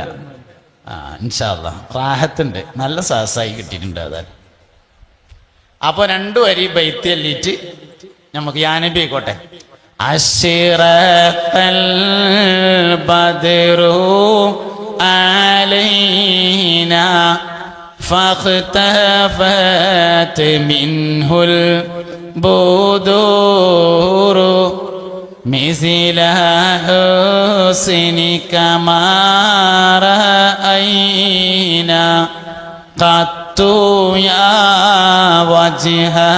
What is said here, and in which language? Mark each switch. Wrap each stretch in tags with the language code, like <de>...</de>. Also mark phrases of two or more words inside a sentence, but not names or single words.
<ar>إن شاء الله</ar> <ml>റാഹത്തുണ്ട്, നല്ല സാഹസായി കിട്ടിയിട്ടുണ്ട്. അതായത് അപ്പൊ 2 വരി ബൈത്ത് ചൊല്ലിയിട്ട് നമുക്ക്</ml> <ar>يا نبي</ar> <ml>ആയിക്കോട്ടെ.</ml> <ar>أشرق البدر علينا فاختفت منه البدور مثل حسنك ما رأينا قط يا وجه</ar>